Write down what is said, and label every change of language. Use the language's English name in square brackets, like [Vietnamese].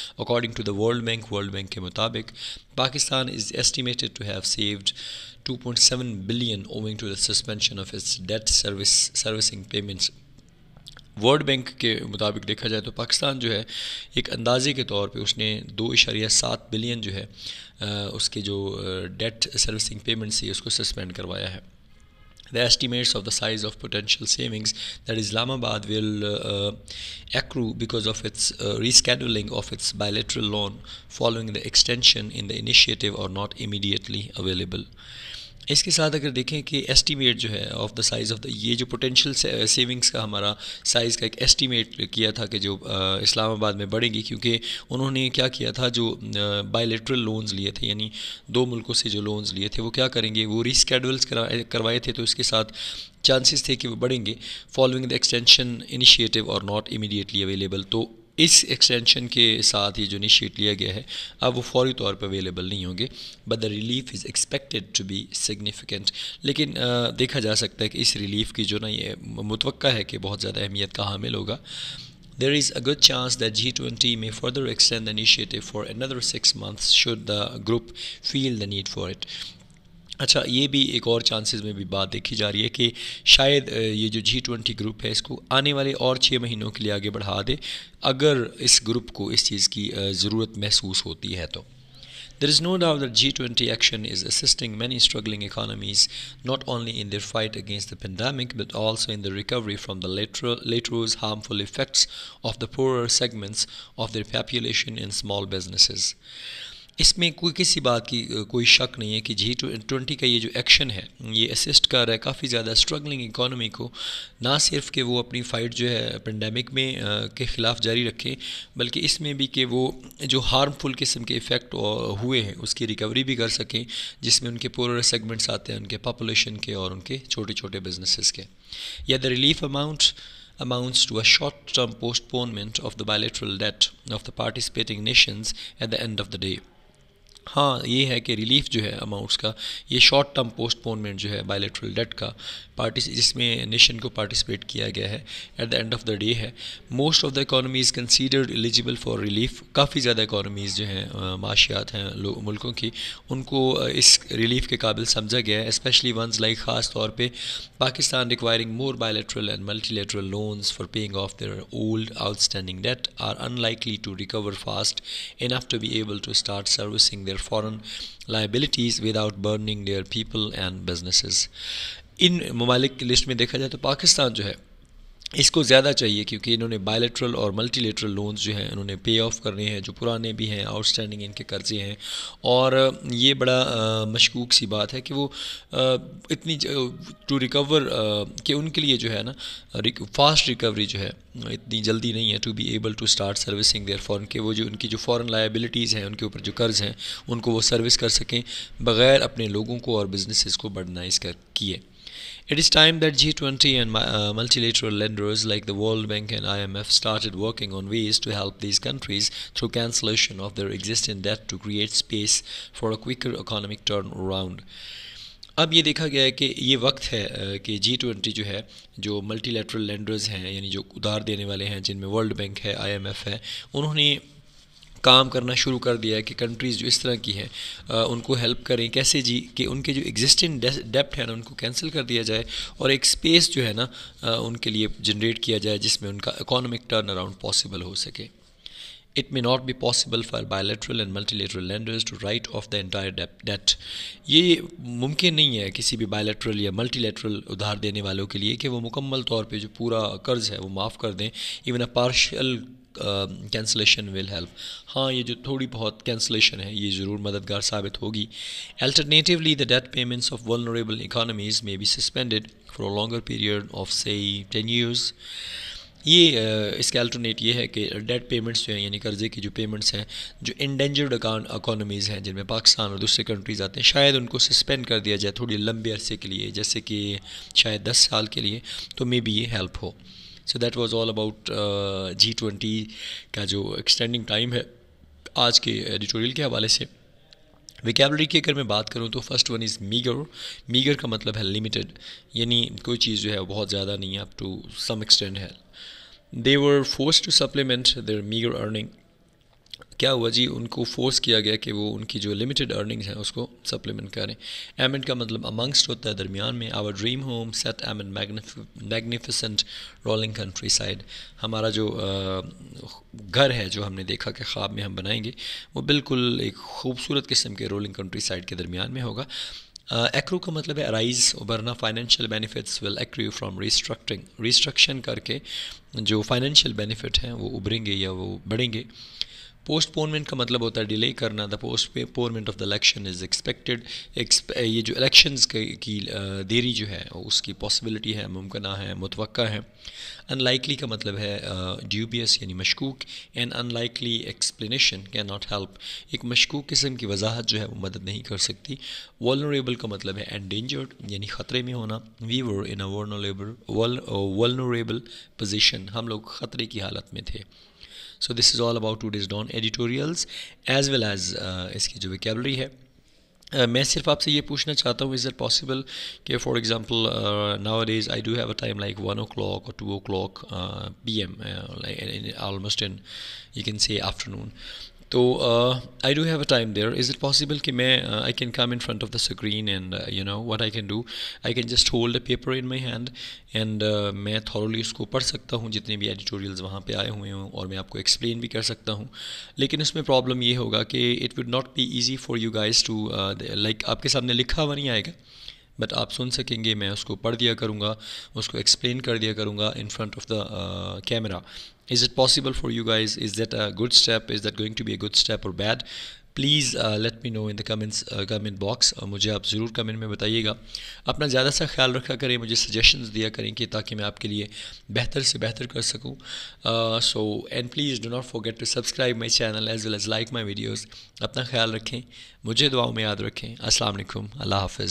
[English] according to the world bank [Urdu] کے مطابق [English] Pakistan is estimated to have saved 2.7 billion owing to the suspension of its debt servicing payments. [Urdu] World bank کے مطابق دیکھا جائے تو پاکستان جو ہے ایک اندازے کے طور پہ اس نے 2.7 بلین جو ہے اس کے جو ڈیٹ سروسنگ پیمنٹس تھی اس کو سسپینڈ کروایا ہے. [English] The estimates of the size of potential savings that Islamabad will accrue because of its rescheduling of its bilateral loan following the extension in the initiative are not immediately available. [Urdu] اس کے ساتھ اگر دیکھیں کہ estimate جو ہے of the size of the یہ جو potential savings کا ہمارا سائز کا ایک ایسٹیمیٹ کیا تھا کہ جو اسلام آباد میں بڑھیں گی، کیونکہ انہوں نے کیا کیا تھا جو بائیلیٹرل لونز لیے تھے، یعنی دو ملکوں سے جو لونز لیے تھے وہ کیا کریں گے، وہ ریسکیڈولز کروائے تھے، تو اس کے ساتھ چانسز تھے کہ وہ بڑھیں گے [English] Following the extension initiative اور not immediately available. [Urdu] تو اس ایکسٹینشن کے ساتھ یہ جو انیشیٹ لیا گیا ہے اب وہ فوری طور پہ اویلیبل نہیں ہوں گے، [English] But the relief is expected to be significant. [Urdu] لیکن دیکھا جا سکتا ہے کہ اس ریلیف کی جو نا یہ متوقع ہے کہ بہت زیادہ اہمیت کا حامل ہوگا. [English] There is a good chance that G20 may further extend the initiative for another 6 months should the group feel the need for it. [Urdu] اچھا، یہ بھی ایک اور چانسز میں بھی بات دیکھی جا رہی ہے کہ شاید یہ جو G20 گروپ ہے اس کو آنے والے اور 6 مہینوں کے لیے آگے بڑھا دے اگر اس گروپ کو اس چیز کی ضرورت محسوس ہوتی ہے تو. [English] There is no doubt that G20 action is assisting many struggling economies not only in their fight against the pandemic but also in the recovery from the later harmful effects of the poorer segments of their population and small businesses. [Urdu] اس میں کوئی کسی بات کی کوئی شک نہیں ہے کہ G20 کا یہ جو ایکشن ہے یہ اسسٹ کر رہا ہے کافی زیادہ اسٹرگلنگ اکانومی کو، نہ صرف کہ وہ اپنی فائٹ جو ہے پینڈیمک میں کے خلاف جاری رکھیں، بلکہ اس میں بھی کہ وہ جو ہارمفل قسم کے ایفیکٹ ہوئے ہیں اس کی ریکوری بھی کر سکیں، جس میں ان کے پورر سیگمنٹس آتے ہیں ان کے پاپولیشن کے اور ان کے چھوٹے چھوٹے بزنسز کے. [English] یا the relief amounts to a short-term postponement of the bilateral debt of the participating nations at the end of the day. [Urdu] ہاں یہ ہے کہ ریلیف جو ہے اماؤنٹس کا یہ شارٹ ٹرم پوسٹ پونمنٹ جو ہے بائیلیٹرل ڈیٹ کا جس میں نیشن کو پارٹیسپیٹ کیا گیا ہے [English] at the end of the day [Urdu] ہے. [English] Most of the economies considered eligible for relief. [Urdu] کافی زیادہ اکانومیز جو ہیں معاشیات ہیں ملکوں کی ان کو اس ریلیف کے قابل سمجھا گیا ہے، [English] especially ones like [Urdu] خاص طور پہ [English] Pakistan requiring more bilateral and multilateral loans for paying off their old outstanding debt are unlikely to recover fast enough to be able to start servicing their foreign liabilities without burdening their people and businesses. [Urdu] ان ممالک کی list میں دیکھا جائے تو پاکستان جو ہے اس کو زیادہ چاہیے، کیونکہ انہوں نے بائیلیٹرل اور ملٹی لیٹرل لونز جو ہیں انہوں نے پے آف کرنے ہیں، جو پرانے بھی ہیں آؤٹ اسٹینڈنگ ان کے قرضے ہیں. اور یہ بڑا مشکوک سی بات ہے کہ وہ اتنی ٹو ریکور کہ ان کے لیے جو ہے نا فاسٹ ریکوری جو ہے اتنی جلدی نہیں ہے [English] to be able to start servicing their foreign, [Urdu] کہ وہ جو ان کی جو فارن لائبلٹیز ہیں ان کے اوپر جو قرض ہیں ان کو وہ سروس کر سکیں بغیر اپنے لوگوں کو اور بزنسز کو برڈنائز کیے. [English] It is time that G20 and multilateral lenders like the World Bank and IMF started working on ways to help these countries through cancellation of their existing debt to create space for a quicker economic turnaround. [Urdu] اب یہ دیکھا گیا ہے کہ یہ وقت ہے کہ G20 جو ہے جو ملٹی لیٹرل لینڈرز ہیں، یعنی جو ادھار دینے والے ہیں جن میں ورلڈ بینک ہے، IMF ہے، انہوں نے کام کرنا شروع کر دیا ہے کہ کنٹریز جو اس طرح کی ہیں ان کو ہیلپ کریں. کیسے جی؟ کہ ان کے جو ایگزسٹنگ ڈیپٹ ہے نا ان کو کینسل کر دیا جائے اور ایک سپیس جو ہے نا ان کے لیے جنریٹ کیا جائے جس میں ان کا اکانومک ٹرن اراؤنڈ پاسبل ہو سکے. [English] It may not be possible for bilateral and multilateral lenders to write off the entire debt. [Urdu] یہ ممکن نہیں ہے کسی بھی بائیلیٹرل یا ملٹی لیٹرل ادھار دینے والوں کے لیے کہ وہ مکمل طور پہ جو پورا قرض ہے وہ معاف کر دیں. [English] Even a partial cancellation will help. [Urdu] ہاں یہ جو تھوڑی بہت کینسلیشن ہے یہ ضرور مددگار ثابت ہوگی. [English] Alternatively, the debt payments of vulnerable economies may be suspended for a longer period of say 10 years. [Urdu] یہ اس کا الٹرنیٹ یہ ہے کہ ڈیٹ پیمنٹس جو ہیں یعنی قرضے کی جو پیمنٹس ہیں جو انڈینجرڈ اکانومیز ہیں جن میں پاکستان اور دوسرے کنٹریز آتے ہیں شاید ان کو سسپینڈ کر دیا جائے تھوڑی لمبے عرصے کے لیے، جیسے کہ شاید 10 سال کے لیے، تو مے بی یہ help ہو. [English] so that was all about [Urdu] G20 کا جو ایکسٹینڈنگ ٹائم ہے آج کے ایڈیٹوریل کے حوالے سے. ویکیبلری کی اگر میں بات کروں تو [English] First one is meagre. [Urdu] Meagre کا مطلب ہے لمیٹڈ، یعنی کوئی چیز جو ہے وہ بہت زیادہ نہیں ہے، اپ ٹو سم ایکسٹینٹ ہے. [English] They were forced to supplement their meager earning. [Urdu] کیا ہوا جی؟ ان کو فورس کیا گیا کہ وہ ان کی جو لمیٹڈ ارننگز ہیں اس کو سپلیمنٹ کریں. [English] amid [Urdu] کا مطلب امنگسٹ ہوتا ہے درمیان میں. [English] Our dream home set amid magnificent rolling countryside. [Urdu] ہمارا جو گھر ہے جو ہم نے دیکھا کہ خواب میں ہم بنائیں گے وہ بالکل ایک خوبصورت قسم کے رولنگ کنٹری سائڈ کے درمیان میں ہوگا. ایکرو کا مطلب ہے arise, ابھرنا. [English] financial benefits will accrue from restriction [Urdu] کر کے جو فائنینشیل بینیفٹ ہیں وہ ابھریں گے یا وہ بڑھیں گے. پوسٹ پونمنٹ کا مطلب ہوتا ہے ڈیلے کرنا. [English] The postponement of the election is expected. [Urdu] یہ جو الیکشنز کی دیری جو ہے اس کی پاسبلٹی ہے, ممکنہ ہے, متوقع ہے. [English] unlikely [Urdu] کا مطلب ہے ڈیوبیس یعنی مشکوک. [English] And unlikely explanation can not help. [Urdu] ایک مشکوک قسم کی وضاحت جو ہے وہ مدد نہیں کر سکتی. ولنریبل کا مطلب ہے انڈینجرڈ یعنی خطرے میں ہونا. [English] we were in a vulnerable position, [Urdu] ہم لوگ خطرے کی حالت میں تھے. [English] So this is all about today's Dawn editorials as well as [Urdu] اس کی جو ویکیبلری ہے. میں صرف آپ سے یہ پوچھنا چاہتا ہوں, [English] Is it possible کہ for example nowadays I do have a time like 1 o'clock or 2 o'clock PM almost in you can say afternoon. تو I do have a time there. Is it possible کہ میں I can come in front of the screen and you know what I can do, I can just hold a paper in my hand and [Urdu] میں thoroughly اس کو پڑھ سکتا ہوں جتنے بھی editorials وہاں پہ آئے ہوئے ہوں, اور میں آپ کو ایکسپلین بھی کر سکتا ہوں. لیکن اس میں پرابلم یہ ہوگا کہ [English] it would not be easy for you guys to like [Urdu] آپ کے سامنے لکھا ہوا نہیں آئے گا, بٹ آپ سن سکیں گے. میں اس کو پڑھ دیا کروں گا, اس کو ایکسپلین کر دیا کروں گا in front of the camera. [English] Is it possible for you guys? Is that a good step? Is that going to be a good step or bad? Please let me know in the comment box. [Urdu] مجھے آپ ضرور comment میں بتائیے گا. اپنا زیادہ سا خیال رکھا کریں, مجھے سجیشنز دیا کریں کہ تاکہ میں آپ کے لیے بہتر سے بہتر کر سکوں. [English] So and please do not forget to subscribe my channel as well as like my videos. [Urdu] اپنا خیال رکھیں, مجھے دعاؤں میں یاد رکھیں. السلام علیکم, اللہ حافظ.